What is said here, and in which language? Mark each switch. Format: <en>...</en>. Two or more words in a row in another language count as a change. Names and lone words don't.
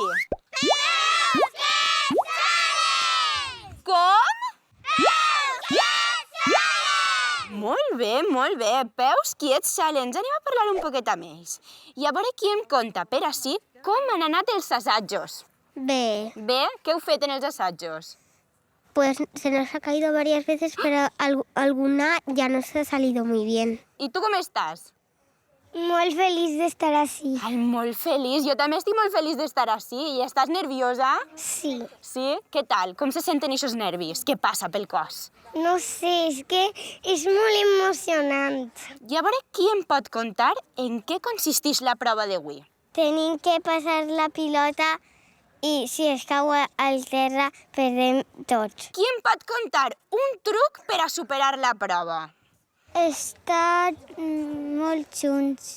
<ca>Peus Quiets Challenge! Com? Peus Quiets Challenge! Molt bé. Peus Quiets Challenge. Anem a parlar un poquet amb ells. I a veure qui em conta, per així, com han anat els assajos. Bé, Bé, què heu fet en els assajos?</ca> <es>pues se nos ha caído varias veces, pero alguna ya nos ha salido muy bien.</es> <ca>I tu com estàs?</ca> <es>Muy feliz de estar así.</es> <ca>Ai, molt feliç. Jo també estic molt feliç d'estar així. I estàs nerviosa? Sí. Sí? Què tal? Com se senten aquests nervis? Què passa pel cos?</ca> <es>No sé, es que es muy emocionante.</es> <ca>I a veure qui em pot contar en què consisteix la prova d'avui. Tenim que pasar la pilota y si es cau al terra perdem tots. Qui em pot contar un truc per a superar la prova? Estar molt junts.</ca>